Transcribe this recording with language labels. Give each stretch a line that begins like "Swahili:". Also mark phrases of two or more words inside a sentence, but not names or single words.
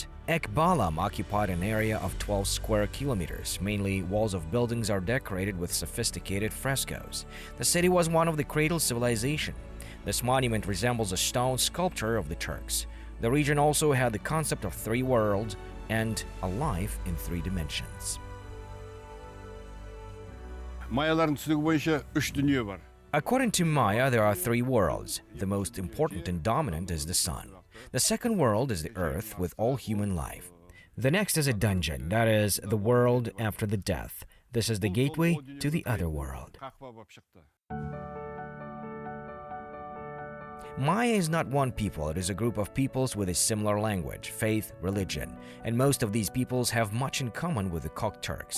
English: Ekbalam occupied an area of 12 square kilometers. Mainly, walls of buildings are decorated with sophisticated frescoes. The city was one of the cradle civilization. This monument resembles a stone sculpture of the Turks. The region also had the concept of three worlds and a life in three dimensions.
Kazakh: Маялардың түсінігі бойынша үш дүние бар.
English: According to Maya, there are three worlds. The most important and dominant is the sun. The second world is the earth with all human life. The next is a dungeon, that is, the world after the death. This is the gateway to the other world. Maya is not one people, it is a group of peoples with a similar language, faith, religion, and most of these peoples have much in common with the Turks.